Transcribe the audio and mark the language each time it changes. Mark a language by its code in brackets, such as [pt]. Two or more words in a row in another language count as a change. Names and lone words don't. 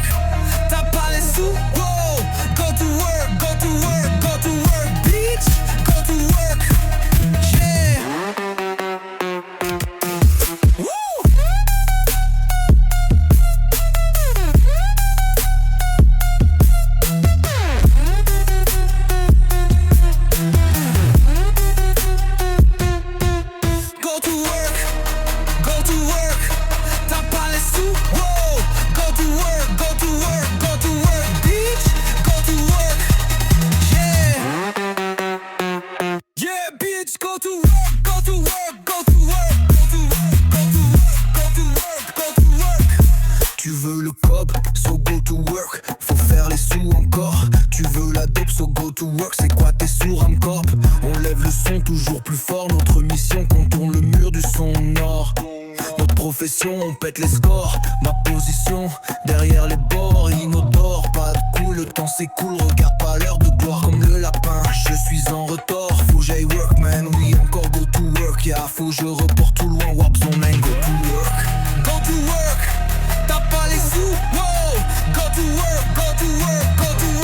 [fr] T'as pas les sous, wow. [en] Go to work, go to work, go to work, bitch. Go to work, yeah. Woo. Go to work, go to work. [fr] T'as pas les sous, wow. [en] Go to work, go to work, go to work, bitch. Go to work, yeah. Yeah, bitch, go to work, go to work, go to work, go to work, go to work, go to work, go to work. [fr] Tu veux le cob, [en] so go to work. [fr] Faut faire les sous encore. Tu veux la dope, so [en] go to work. [fr] C'est quoi tes sous, Ramcorp? On lève le son toujours plus fort. Notre mission contourne le mur du son nord. Notre profession, on pète les scores. Ma position, derrière les bords, inodore. Pas de coup, le temps s'écoule. Regarde pas l'heure de gloire comme le lapin. Je suis en retard, faut que j'aille [en] work, man. [fr] Oui, encore [en] go to work, yeah. [fr] Faut que je reporte tout loin, warp [en] son man. Go to work, Go to work, [fr] t'as pas les sous, [en] wow. Go to work, go to work, go